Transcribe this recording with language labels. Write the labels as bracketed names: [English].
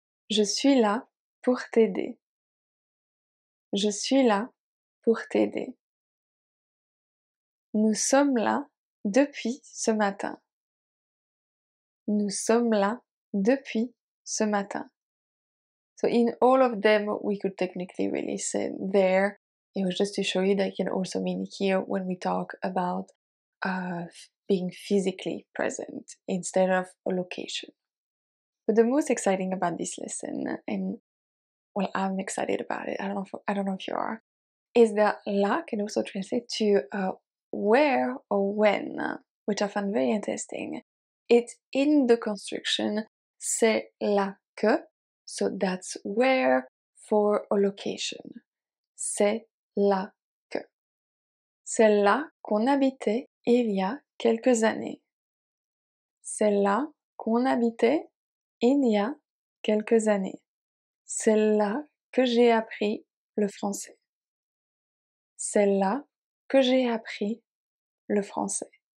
[French] Je suis là pour t'aider. Je suis là pour t'aider. Nous sommes là depuis ce matin. Nous sommes là depuis ce matin. [English] So in all of them, we could technically really say there. It was just to show you that it can also mean here when we talk about being physically present instead of a location. But the most exciting about this lesson, and well, I'm excited about it. I don't know if you are, is that la can also translate to where or when, which I found very interesting. It's in the construction [French] c'est là que, [English] so that's where for a location. [French] C'est là que. C'est là qu'on habitait il y a quelques années. C'est là qu'on habitait il y a quelques années. C'est là que j'ai appris le français. C'est là que j'ai appris le français.